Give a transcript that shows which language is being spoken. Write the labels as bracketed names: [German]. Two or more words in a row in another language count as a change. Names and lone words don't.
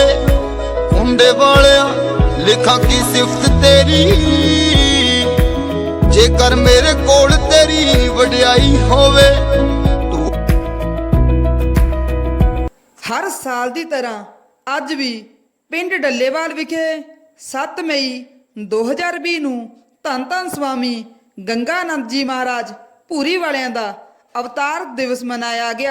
[Punjabi] ਮੁੰਡੇ ਵਾਲਿਆ ਲਿਖਾਂ ਕੀ ਸਿਫ਼ਤ ਤੇਰੀ, ਜੇਕਰ ਮੇਰੇ ਕੋਲ ਤੇਰੀ ਵਡਿਆਈ ਹੋਵੇ। ਹਰ ਸਾਲ ਕੀ ਤਰ੍ਹਾਂ ਅੱਜ ਭੀ ਪਿੰਡ ਡੱਲੇਵਾਲ ਵਿਖੇ 7 ਮਈ 2020 ਨੂੰ ਧੰਨ ਧੰਨ स्वामी गंगानंद जी महाराज ਭੂਰੀ ਵਾਲਿਆਂ ਦਾ ਅਵਤਾਰ ਦਿਵਸ ਮਨਾਇਆ ਗਿਆ।